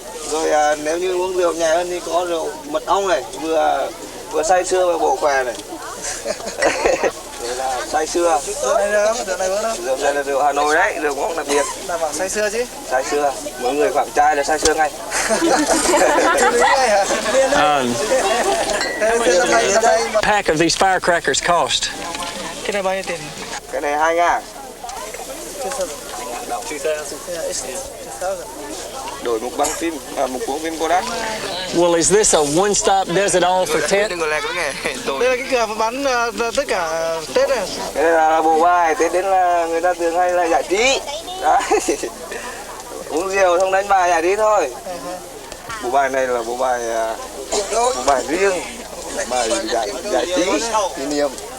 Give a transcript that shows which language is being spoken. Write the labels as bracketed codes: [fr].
[vi] Rồi nếu như uống rượu nhẹ hơn thì có rượu mật ong này, vừa say sưa và bổ khỏe này. Đây là say sưa. Rượu này là rượu Hà Nội đấy, rượu cũng đặc biệt. Là bảo say sưa chứ? Say sưa, mỗi người khoảng chai là say sưa ngay. [en] Pack of these firecrackers cost? [vi] Cái này bao nhiêu tiền? Cái này 2.000. [en] 2,000. [vi] Đổi một băng phim, một cuốn phim Kodak. [en] Well, is this a one-stop does it all for Tết? [vi] Đừng có lẹ cái nghề. Đây là cái cửa bán tất cả Tết này. Cái này là bộ bài, Tết đến là người ta thường hay là giải trí. Đấy. Uống rượu không đánh bài giải trí thôi. Bộ bài này là bộ bài riêng, bài giải trí, kỷ niệm.